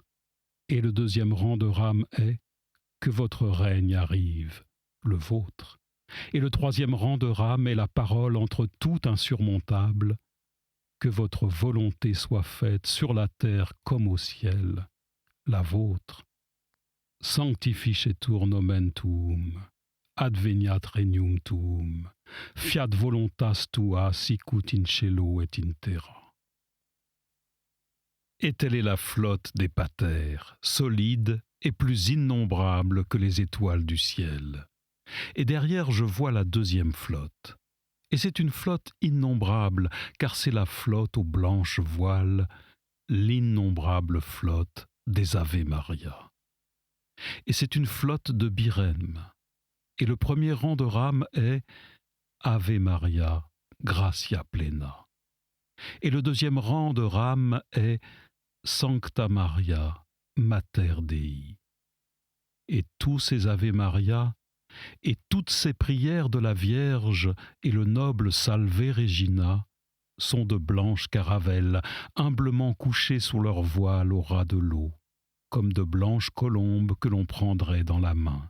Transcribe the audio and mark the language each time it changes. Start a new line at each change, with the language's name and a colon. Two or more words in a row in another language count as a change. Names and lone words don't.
French: Et le deuxième rang de rames est « Que votre règne arrive, le vôtre ». Et le troisième rang de rames est la parole entre tout insurmontable « Que votre volonté soit faite sur la terre comme au ciel, la vôtre ».
Latin: Sanctificetur nomen tuum. Adveniat regnum tuum, fiat voluntas tua sicut in cielo et in terra.
French: Et telle est la flotte des patères, solide et plus innombrable que les étoiles du ciel. Et derrière je vois la deuxième flotte. Et c'est une flotte innombrable, car c'est la flotte aux blanches voiles, l'innombrable flotte des Ave Maria. Et c'est une flotte de birèmes. Et le premier rang de rames est «
Latin: Ave Maria, gratia plena ».
French: Et le deuxième rang de rames est «
Latin: Sancta Maria, Mater Dei ».
French: Et tous ces Ave Maria et toutes ces prières de la Vierge et le noble Salve Regina sont de blanches caravelles, humblement couchées sous leur voile au ras de l'eau, comme de blanches colombes que l'on prendrait dans la main.